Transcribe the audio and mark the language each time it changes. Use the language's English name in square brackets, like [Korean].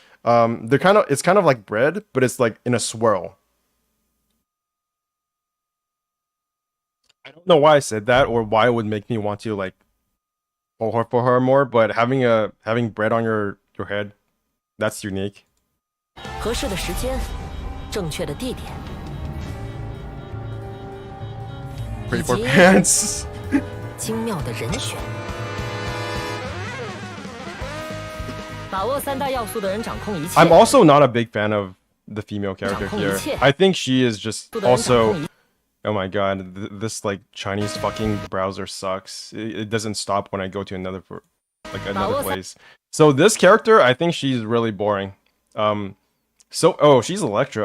[English] It's kind of like bread, but it's like in a swirl. I don't know why I said that or why it would make me want to like pull her for her more, but having bread on your head, that's unique. [Chinese] 合适的时间，正确的地点， [English] Pray for [Chinese] 以及 [English] pants. [Chinese] 精妙的人选。把握三大要素的人掌控一切。 [English] I'm also not a big fan of the female character here. I think she is just also. Oh my god, this like Chinese fucking browser sucks. It doesn't stop when I go to another place. So this character, I think she's really boring. Oh, she's Electra.